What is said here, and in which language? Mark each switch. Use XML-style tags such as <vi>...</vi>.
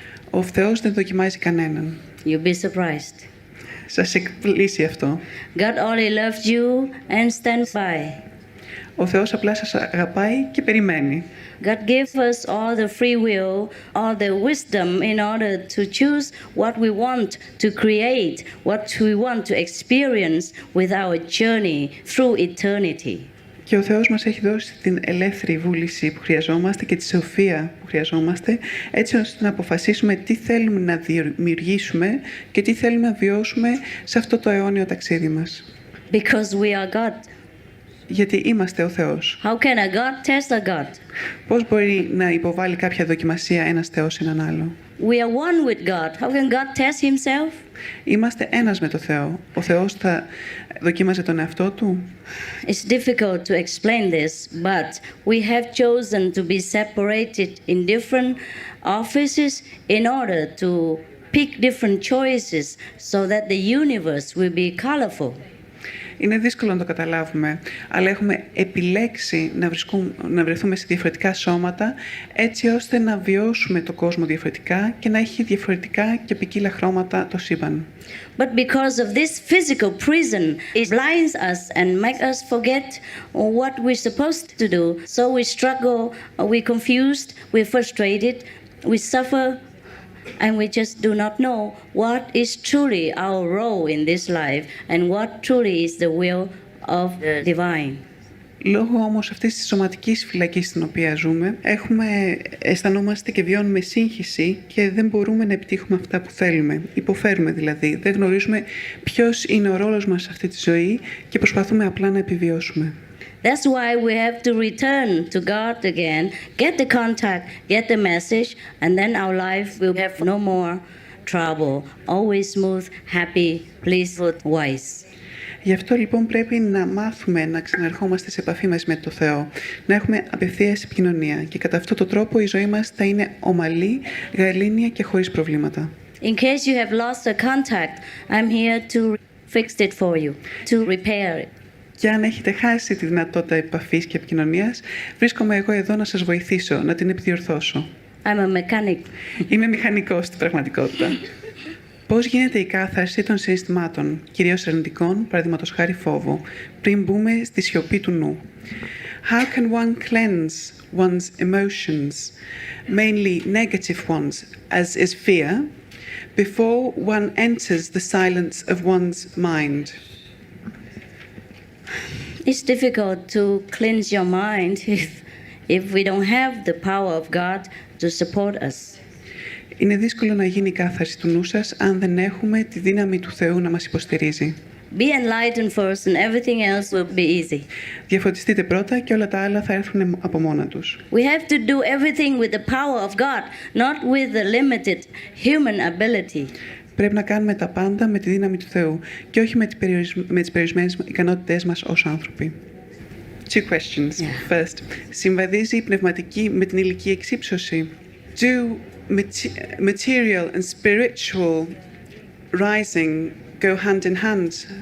<el>Ο Θεός δεν δοκιμάζει κανέναν.</el> <en>You'll be surprised.</en> <el>Σας εκπλήσει αυτό.</el> <en>God only loves you and stands by.</en> <el>Ο Θεός απλά σας αγαπάει και περιμένει.</el> <en>God gives us all the free will, all the wisdom in order to choose what we want to create, what we want to experience with our journey through eternity.</en> <el>Και ο Θεός μας έχει δώσει την ελεύθερη βούληση που χρειαζόμαστε και τη σοφία που χρειαζόμαστε, έτσι ώστε να αποφασίσουμε τι θέλουμε να δημιουργήσουμε και τι θέλουμε να βιώσουμε σε αυτό το αιώνιο ταξίδι μας.</el> <en>Because we are God.</en> <el>Γιατί είμαστε ο Θεός.</el> <en>How can a God test a God?</en> <el>Πώς μπορεί να υποβάλει κάποια δοκιμασία ένας Θεός σε έναν άλλο?</el> <en>We are one with God. How can God test himself?</en> <el>Είμαστε ένας με το Θεό. Ο Θεός θα δοκίμαζε τον εαυτό του?</el> <en>It's difficult to explain this, but we have chosen to be separated in different offices in order to pick different choices so that the universe will be colorful.</en> <el>Είναι δύσκολο να το καταλάβουμε, αλλά έχουμε επιλέξει να βρεθούμε σε διαφορετικά σώματα, έτσι ώστε να βιώσουμε το κόσμο διαφορετικά και να έχει διαφορετικά και ποικίλα χρώματα το σύμπαν.</el> <en>But because of this physical prison, it blinds us and makes us forget what we're supposed to do. So we struggle, we're confused, we're frustrated, we suffer, and we just do not know what is truly our role in this life and what truly is the will of the divine.</en> <el>Λόγω όμως αυτής της σωματικής φυλακής στην οποία ζούμε, αισθανόμαστε και βιώνουμε σύγχυση και δεν μπορούμε να επιτύχουμε αυτά που θέλουμε. Υποφέρουμε δηλαδή, δεν γνωρίζουμε ποιος είναι ο ρόλος μας σε αυτή τη ζωή και προσπαθούμε απλά να επιβιώσουμε.</el> <en>That's why we have to return to God again, get the contact, get the message, and then our life will have no more trouble, always smooth, happy, pleasant, wise.</en> <el>Γι' αυτό λοιπόν πρέπει να μάθουμε να ξαναρχόμαστε σε επαφή μας με το Θεό, να έχουμε απευθείας επικοινωνία και κατά αυτόν τον τρόπο η ζωή μας θα είναι ομαλή, γαλήνια και χωρίς προβλήματα.</el> <en>In case you have lost the contact, I'm here to fix it for you, to repair it.</en> <el>Και αν έχετε χάσει τη δυνατότητα επαφής και επικοινωνίας, βρίσκομαι εγώ εδώ να σας βοηθήσω, να την επιδιορθώσω.</el> <en>I'm a mechanic.</en> <el>Είμαι μηχανικός στην πραγματικότητα. Πώς γίνεται η κάθαρση των συναισθημάτων, κυρίως αρνητικών, παραδείγματος χάρη φόβου, πριν μπούμε στη σιωπή του νου?</el> <en>How can one cleanse one's emotions, mainly negative ones, as is fear, before one enters the silence of one's mind? It's difficult to cleanse your mind if we don't have the power of God to support us.</en> <el>Είναι δύσκολο να γίνει η κάθαρση του νου σας αν δεν έχουμε τη δύναμη του Θεού να μας υποστηρίζει.</el> <en>Be enlightened first and everything else will be easy.</en> <el>Διαφωτιστείτε πρώτα και όλα τα άλλα θα έρθουν από μόνα τους.</el> <en>We have to do everything with the power of God, not with the limited human ability.</en> <el>Πρέπει να κάνουμε τα πάντα με τη δύναμη του Θεού και όχι με τις περιορισμένες ικανότητές μας ως άνθρωποι.</el> <en>Two questions. Yeah. First,</en> <el>συμβαδίζει η πνευματική με την υλική εξύψωση?</el> <en>Do material and spiritual rising go hand in hand?</en>